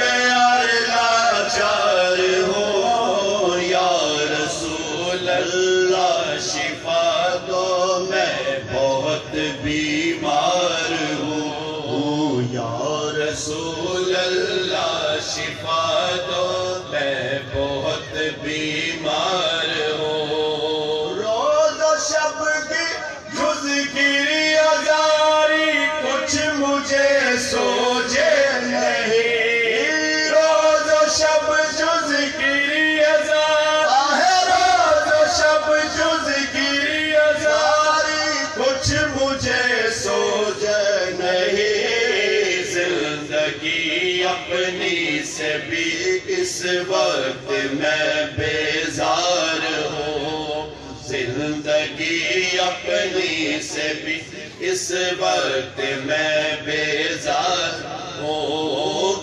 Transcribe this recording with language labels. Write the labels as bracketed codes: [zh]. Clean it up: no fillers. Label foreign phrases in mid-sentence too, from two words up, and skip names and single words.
[ur] اور لاچار ہوں، [ar] یا رسول اللہ [ur] شفا دو، میں بہت بیمار ہوں، [ar] یا رسول اللہ [ur] شفا دو، میں بہت بیمار ہوں، روز و شب کی جز گری ازاری کچھ مجھے سوجے نہیں، روز و شب جز گری ازاری، روز و شب جز گری ازاری کچھ مجھے سوجے نہیں، زندگی اپنی سے بھی اس وقت میں بیزار ہوں، زندگی اپنی سے بھی اس وقت میں بیزار ہوں،